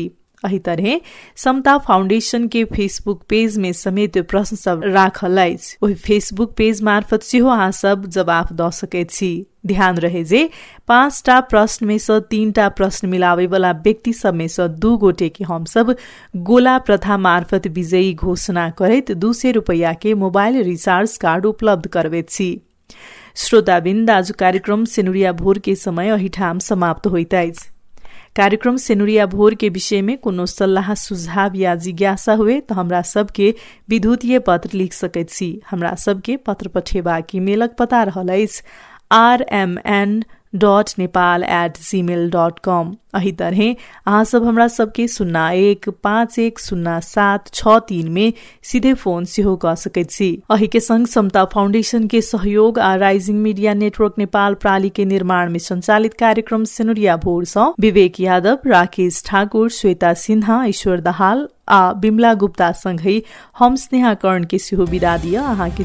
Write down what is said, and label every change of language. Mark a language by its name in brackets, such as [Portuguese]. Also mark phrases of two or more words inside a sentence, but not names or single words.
[Maithili] एही तरह समता फाउंडेशन के फेसबुक पेज में समेत प्रश्न सब राखल अछि। ओहि फेसबुक पेज मार्फत सेहो अहाँ सब जवाब द सकैत छी। ध्यान रहे जे 5 टा प्रश्न में से 3 टा प्रश्न मिलावे वाला व्यक्ति सब में से 2 गोटे के हम सब गोला प्रथा मार्फत विजयी घोषणा करैत 200 रुपैया के मोबाइल रिचार्ज कार्ड उपलब्ध करबैत छी। श्रोताबिन्द, आज कार्यक्रम सेनुरिया भोर के समय अहिठाम समाप्त होइत अछि। कार्यक्रम सेनुरिया भोर के विषय में कोनो सल्लाह सुझाव या जिज्ञासा हुए तो हमरा सबके विद्युतीय पत्र लिख सकैत छी। हमरा सबके पत्र पठेबाक ईमेलक पता रहल अछि rmn.nepal@gmail.com। एही तरह अहाँ सब हमरा सबके 01510763 में सीधे फोन सेहो क सकैत छी। एही के संग समता फाउंडेशन के सहयोग आ राइजिंग मीडिया नेटवर्क नेपाल प्राली के निर्माण में संचालित कार्यक्रम सेनुरिया भोर सँ विवेक यादव, राकेश ठाकुर, श्वेता सिन्हा, ईश्वर दाहाल आ बिमला गुप्ता संगै हम स्नेहा कर्ण के सेहो विदा दिया।